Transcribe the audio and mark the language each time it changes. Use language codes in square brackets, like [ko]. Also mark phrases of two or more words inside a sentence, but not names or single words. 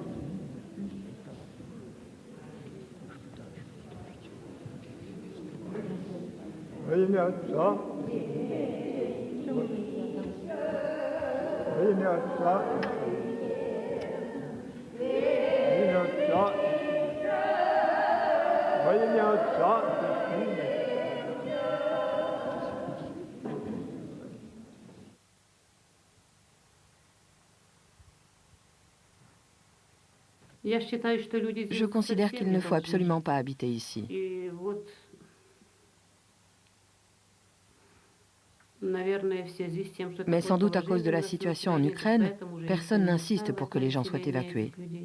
[ru] во имя Отца, во имя Отца, во имя Отца и Сына. [fr] Je considère qu'il ne faut absolument pas habiter ici. Mais sans doute à cause de la situation en Ukraine, personne n'insiste pour que les gens soient évacués.